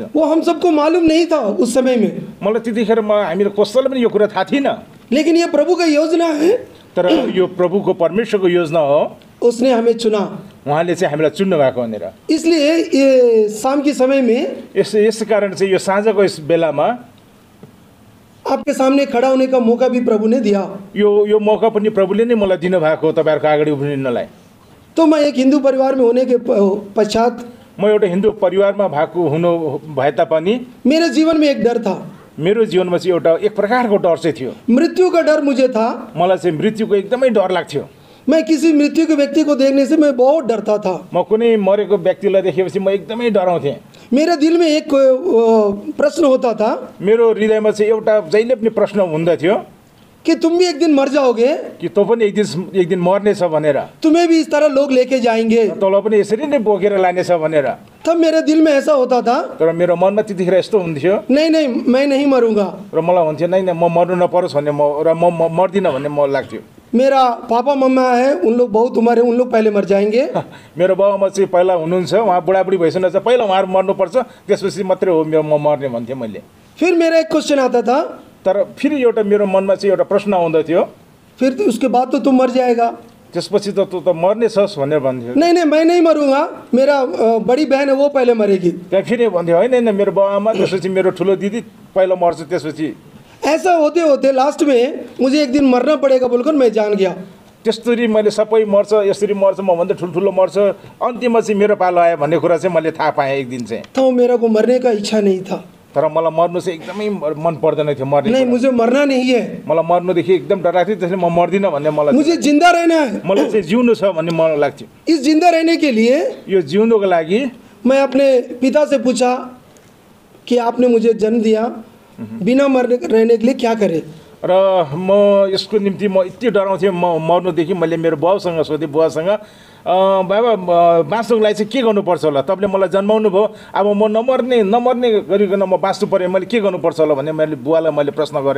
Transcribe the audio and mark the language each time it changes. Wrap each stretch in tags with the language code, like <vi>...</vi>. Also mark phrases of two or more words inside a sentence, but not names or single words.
<hi>वो हम सबको मालूम नहीं था उस समय में।</hi> <ne>मलाई त्यतिखेर हामीले कसैलाई पनि यो कुरा थाहा थिएन।</ne> <hi>लेकिन ये प्रभु का योजना है।</hi> <ne>तर यो प्रभुको परमेश्वरको योजना हो।</ne> <hi>उसने हमें चुना।</hi> <ne>उहाँले चाहिँ हामीलाई चुन्नु भएको भनेर।</ne> <hi>इसलिए ये शाम के समय में</hi> <ne>यस कारण चाहिँ यो साँझको यस बेलामा</ne> <hi>आपके सामने खड़ा होने का मौका भी प्रभु ने दिया।</hi> <ne>यो मौका पनि प्रभुले नै मलाई दिनुभएको तपाईँहरूको अगाडि उभिनलाई।</ne> <hi>तो मैं एक हिंदू परिवार में होने के पश्चात</hi> <ne>म एउटा हिन्दू परिवारमा भएको हुनु भए तापनि</ne> <hi>मेरे जीवन में एक डर था।</hi> <ne>मेरो जीवनमा चाहिँ एउटा एक प्रकारको डर चाहिँ थियो।</ne> <hi>मृत्यु का डर मुझे था।</hi> <ne>मलाई चाहिँ मृत्युको एकदमै डर लाग्थ्यो।</ne> <hi>मैं किसी मृत्यु के व्यक्ति को देखने से मैं बहुत डरता था।</hi> <ne>म कुनै मरेको व्यक्तिलाई देखेपछि म एकदमै डराउँथेँ।</ne> <hi>मेरे दिल में एक प्रश्न होता था।</hi> <ne>मेरो हृदयमा चाहिँ एउटा जहिले पनि प्रश्न हुँदथ्यो</ne> <hi>कि तुम भी एक दिन मर जाओगे,</hi> <ne>कि तँ पनि एक दिन मर्नेछ भनेर,</ne> <hi>तुम्हें भी इस तरह लोग लेके जाएंगे,</hi> <ne>तँलाई पनि यसरी नै बोकेर लानेछ भनेर।</ne> <hi>तब मेरे दिल में ऐसा होता था।</hi> <ne>तर मेरो मनमा त्यतिखेर यस्तो हुन्थ्यो,</ne> <hi>नहीं नहीं मैं नहीं मरूंगा।</hi> <ne>र मलाई हुन्थ्यो नै म मर्नु नपरोस् भन्ने, म मर्दिनँ भन्ने मलाई लाग्थ्यो।</ne> <hi>मेरा पापा मम्मा है, उन लोग बहुत उम्र है, उन लोग पहले मर जाएंगे।</hi> <ne>मेरो बाबामा चाहिँ पहिला हुनुहुन्छ, उहाँ बुढाबुढी भइसक्नु छ, पहिला उहाँहरू मर्नुपर्छ, त्यसपछि मात्रै हो म मर्ने भन्थेँ मैले।</ne> <hi>फिर मेरा एक क्वेश्चन आता था।</hi> <ne>तर फेरि एउटा मेरो मनमा चाहिँ एउटा प्रश्न आउँदथ्यो,</ne> <hi>फिर तो उसके बाद तो तुम मर जाएगा,</hi> <ne>त्यसपछि त तँ त मर्नेछस् भनेर भन्थ्यो।</ne> <hi>नहीं नहीं मैं नहीं मरूंगा, मेरा बड़ी बहन है वो पहले मरेगी।</hi> <ne>त्यहाँ फेरि भन्थ्यो होइन होइन मेरो बाबामा, त्यसपछि मेरो ठुलो दिदी पहिला मर्छ, त्यसपछि।</ne> <hi>ऐसा होते होते लास्ट में मुझे एक दिन मरना पड़ेगा बोलकर मैं जान गया।</hi> <ne>त्यस्तरी मैले सबै मर्छ, यसरी मर्छ, म भन्दा ठुल्ठुलो मर्छ, अन्तिममा चाहिँ मेरो पालो आयो भन्ने कुरा चाहिँ मैले थाहा पाएँ एक दिन चाहिँ।</ne> <hi>तो मेरा को मरने का इच्छा नहीं था।</hi> <ne>तर मलाई मर्नु चाहिँ एकदमै मन पर्दैन थियो मर्ने।</ne> <hi>नहीं मुझे मरना नहीं है।</hi> <ne>मलाई मर्नुदेखि एकदम डर लाग्थ्यो, त्यसैले म मर्दिनँ भन्ने मलाई।</ne> <hi>मुझे जिंदा रहना है।</hi> <ne>मलाई चाहिँ जिउनु छ भन्ने मलाई लाग्थ्यो।</ne> <hi>इस जिंदा रहने के लिए</hi> <ne>यो जिउनुको लागि</ne> <hi>मैं अपने पिता से पूछा कि आपने मुझे जन्म दिया, बिना मरने रहने के लिए क्या करे।</hi> <ne>र म यसको निम्ति म यति डराउँथेँ, म मर्नुदेखि मैले मेरो बाउसँग सोधेँ, बुवासँग बाबा बाँच्नुको लागि चाहिँ के गर्नुपर्छ होला, तपाईँले मलाई जन्माउनु भयो, अब म नमर्ने गरिकन म बाँच्नु पऱ्यो, मैले के गर्नुपर्छ होला भन्ने मैले बुवालाई मैले प्रश्न गरेँ।</ne>